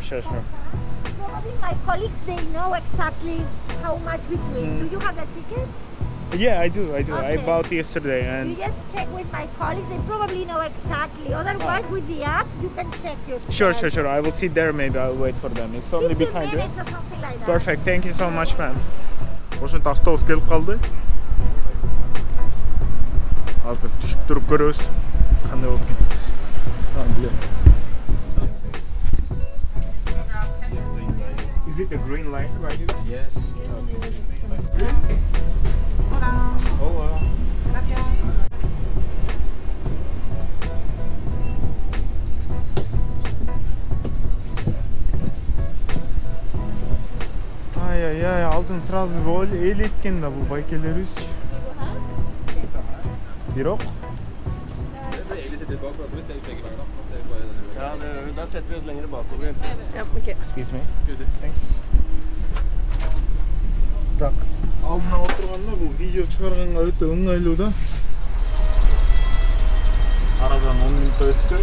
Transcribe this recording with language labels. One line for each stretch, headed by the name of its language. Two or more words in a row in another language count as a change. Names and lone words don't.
English: Probably my colleagues, they know exactly how much we pay. Do you have a ticket? Yeah, I do. I Okay. bought yesterday You and just check with my colleagues, they probably know exactly. Otherwise, with the app, you can check yourself. sure. I will sit there. Maybe I'll wait for them. It's only 15 behind you. minutes or something like that. Perfect. Thank you so much, ma'am.
Kyrgyz: Ошентип автобус келип калды. Азыр түшүп туруп көрөбүз. Кандай болуп кетти.
English: Is it a green line right here? Yes. Hola.
Kyrgyz: Ай, алдын сразу элеткен да бул байкелерибизчи. Бирок
Swedish: Ja, där sätter vi oss längre bak.
English: Excuse me. Thanks.
Kyrgyz: Так, алдына отурганда бул видео чыгарганга өтө ыңгайлуу да. Арадан 10 мүнөт өттү.